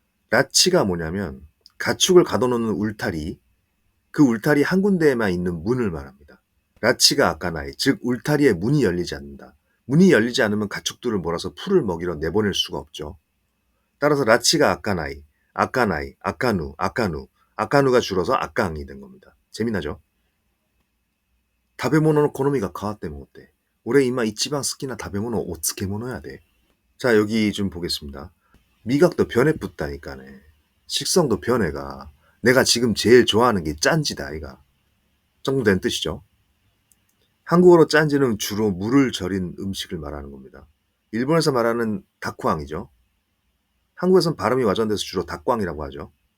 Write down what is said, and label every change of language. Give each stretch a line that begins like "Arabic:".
Korean: 라치가 뭐냐면 가축을 가둬놓는 울타리, 그 울타리 한 군데에만 있는 문을 말합니다. 라치가 아까나이, 즉 울타리에 문이 열리지 않는다. 문이 열리지 않으면 가축들을 몰아서 풀을 먹이러 내보낼 수가 없죠. 따라서 라치가 아까나이, 아까나이, 아까누, 아까누, 아까누가 줄어서 아깡이 된 겁니다. 재미나죠?
Japanese: 食べ物の好みが変わってもって俺今一番好きな食べ物お漬物やで.
Korean: 자, 여기 좀 보겠습니다. 미각도 변해붙다니까네. 식성도 변해가. 내가 지금 제일 좋아하는 게 짠지다 아이가. 정도 된 뜻이죠. 한국어로 짠지는 주로 물을 절인 음식을 말하는 겁니다. 일본에서 말하는 다쿠앙이죠. 한국에선 발음이 와전돼서 주로 닭광이라고 하죠.